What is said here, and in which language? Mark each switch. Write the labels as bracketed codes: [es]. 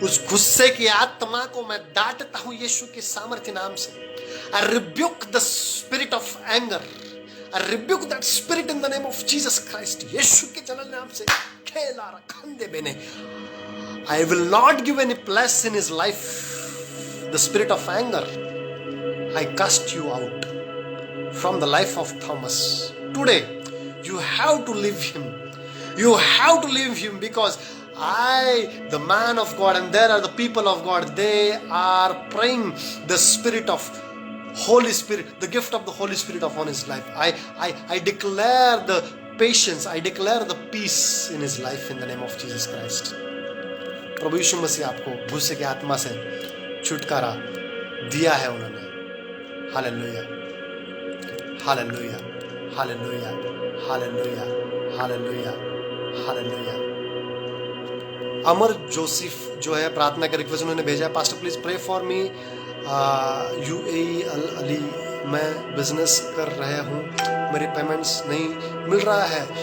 [hi] उस गुस्से की आत्मा को मैं डांटता हूं यीशु के सामर्थ्य नाम से। [en] I rebuke the spirit of anger. I rebuke that spirit in the name of Jesus Christ. [hi] यीशु के जलाल नाम से खेला रखंदे बेने। [en] I will not give any place in his life. The spirit of anger, I cast you out from the life of Thomas. Today, you have to leave him. You have to leave him because I, the man of God, and there are the people of God, they are praying the spirit of Holy Spirit, the gift of the Holy Spirit upon his life. I declare the patience, I declare the peace in his life in the name of Jesus Christ. [hi] प्रभु यीशु मसीह आपको गुस्से की आत्मा से छुटकारा दिया है उन्होंने। Hallelujah, hallelujah, hallelujah, hallelujah, hallelujah, hallelujah. अमर Joseph जो है प्रार्थना का रिक्वेस्ट उन्होंने भेजा है, [en] pastor please pray for me, [hi] UAE Ali, मैं बिजनेस कर रहा हूँ, मेरे पेमेंट्स नहीं मिल रहा है।